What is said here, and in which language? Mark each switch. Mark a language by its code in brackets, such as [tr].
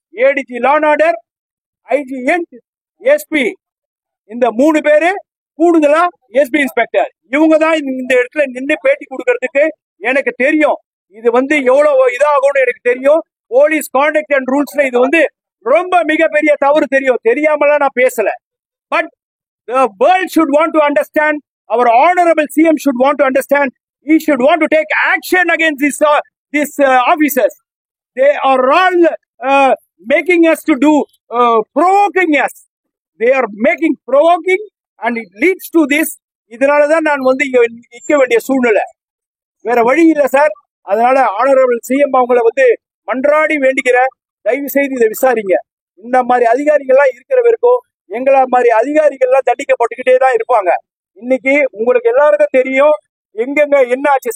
[ta] ADG law and order, IG, SP, இந்த 3 பேரு கூடுதலா எஸ்பி இன்ஸ்பெக்டர், இவங்க தான் இந்த இடத்துல நின்று பேட்டி கொடுக்கறதுக்கு எனக்கு தெரியும். இது எவ்வளவு இதாகும்னு எனக்கு தெரியும். போலீஸ் கான்டக்ட் அண்ட் ரூல்ஸ்ல இது ரொம்ப மிகப்பெரிய தவறு தெரியும். தெரியாமலாம் நான் பேசல. [en] But the world should want to understand, our honorable CM should want to understand, he should want to take action against these officers. They are all making us to do, provoking us. They are making provoking and it leads to this. [ta] இதனாலதான் நான் நிக்க வேண்டிய சூழ்நிலை, வேற வழி இல்ல sir. அதனால honourable CM அவங்களை மன்றாடி வேண்டிக்கிற, தயவு செய்து இதை விசாரிங்க. இந்த மாதிரி அதிகாரிகள்லாம் இருக்கிற வரைக்கும் எங்களை மாதிரி அதிகாரிகள்லாம் தண்டிக்கப்பட்டுக்கிட்டே தான் இருப்பாங்க. இன்னைக்கு உங்களுக்கு எல்லாருக்கும் தெரியும் எங்கெங்க என்ன ஆச்சு.